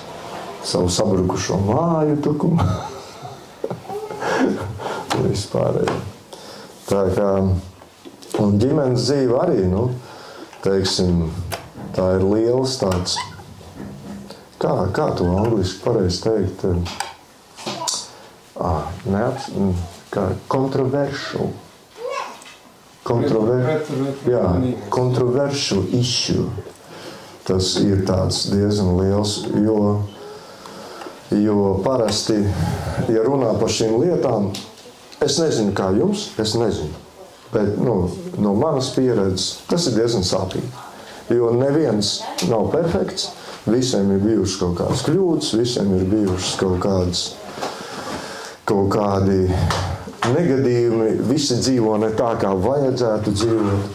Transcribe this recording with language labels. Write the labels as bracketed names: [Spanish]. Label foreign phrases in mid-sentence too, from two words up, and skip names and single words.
[Latvian] Savu sabrukušo māju tukumu. Vispārējo. Tā kā, un ģimenes dzīve arī, teiksim, tā ir liels tāds, kā to angliski pareizi teikt, [English] controversial. Controversial issue. [Latvian] Tas ir tāds diezgan liels, jo parasti, ja runā par šīm lietām, es nezinu, kā jums, bet no manas pieredzes tas ir diezgan sāpīgi. Jo neviens nav perfekts, visiem ir bijušas kaut kādas kļūdas, visiem ir bijušas kaut kādi negadījumi, visi dzīvo ne tā, kā vajadzētu dzīvot.